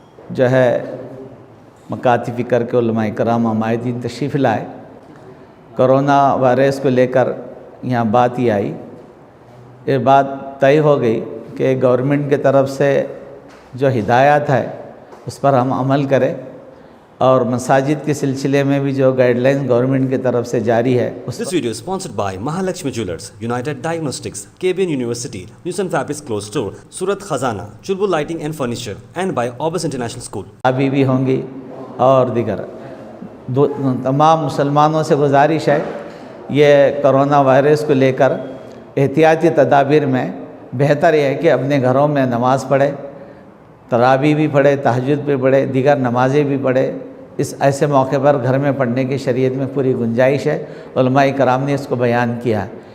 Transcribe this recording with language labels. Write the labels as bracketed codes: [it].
[ur] جو ہے مکاتب فکر کے علماء کرام، عمائدین تشریف لائے۔ کرونا وائرس کو لے کر یہاں بات ہی آئی، یہ بات طے ہو گئی کہ گورنمنٹ کی طرف سے جو ہدایات ہے اس پر ہم عمل کریں، اور مساجد کے سلسلے میں بھی جو گائیڈ لائن گورنمنٹ کی طرف سے جاری ہے اس [en] This video is sponsored by Mahalakshmi Jewelers, United Diagnostics, KBN University, Newson Fabrics Clothes Store, Surat Khazana, Chulbul Lighting and Furniture, and by Orbis International School. [ur] ابھی بھی ہوں گی، اور دیگر تمام مسلمانوں سے گزارش ہے یہ کرونا وائرس کو لے کر احتیاطی تدابیر میں بہتر یہ ہے کہ اپنے گھروں میں نماز پڑھے، تراویح بھی پڑھے، تہجد بھی پڑھے، دیگر نمازیں بھی پڑھے۔ اس ایسے موقع پر گھر میں پڑھنے کی شریعت میں پوری گنجائش ہے، علماء کرام نے اس کو بیان کیا ہے۔